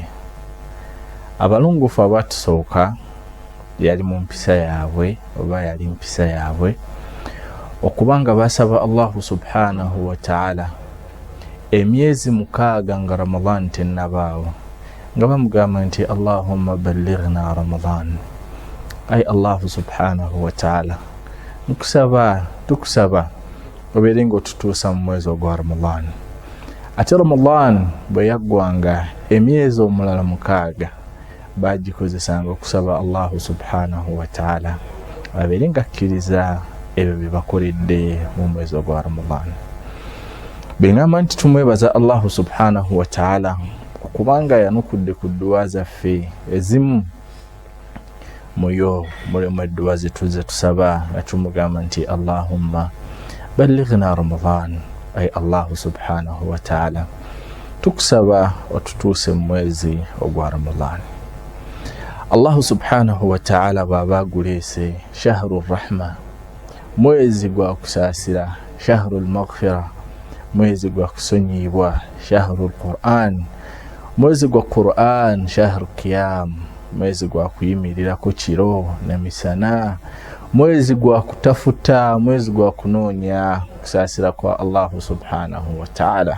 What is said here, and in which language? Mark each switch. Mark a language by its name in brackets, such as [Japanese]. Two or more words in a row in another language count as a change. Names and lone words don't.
[Ganda] Abalungufu abatusooka yali mu mpisa yaabwe oba yali mpisa yaabwe okubanga basaba [Arabic] الله سبحانه وتعالى [Ganda] emyezi 6 nga Ramadan tennabaawo, nga bamugamba nti [Arabic] اللهم بلغنا رمضان. [Ganda] Ay [Arabic] الله سبحانه وتعالى [Ganda] tukusaba obeere ng'otutuusa mu mwezi ogwa Ramadan. Ate Ramadan bwe yaggwanga emyezi omulala 6 bagikozesanga okusaba [Arabic] الله سبحانه وتعالى [Ganda] abeere ng'akkiriza ebyo bye bakoledde mu mwezi ogwa Ramadan. Bengamba nti tumwebaza [Arabic] الله سبحانه وتعالى [Ganda] okubanga yanukudde ku dduwa zaffe ezimu muyo mulimu edduwa zetuze tusaba nga tumugamba nti [Arabic] اللهم بلغنا رمضان. [Ganda] Ay [Arabic] الله سبحانه وتعالى [Ganda] tukusaba otutuuse mu mwezi ogwa Ramadan. [Arabic] الله سبحانه وتعالى [Ganda] baba guleese [Arabic] شهر رحمة, [Ganda] mwezi gwa kusaasira, [Arabic] شهر مغفرة, [Ganda] mwezi gwa kusonyibwa, [Arabic] شهر القرآن, [Ganda] mwezi gwa Qur'an, [Arabic] شهر قيام, [Ganda] mwezi gwa kuyimirira ku kiro na misana, mwezi gwa kutafuta, mwezi gwa kunoonya kusaasira kwa [Arabic] الله سبحانه وتعالى.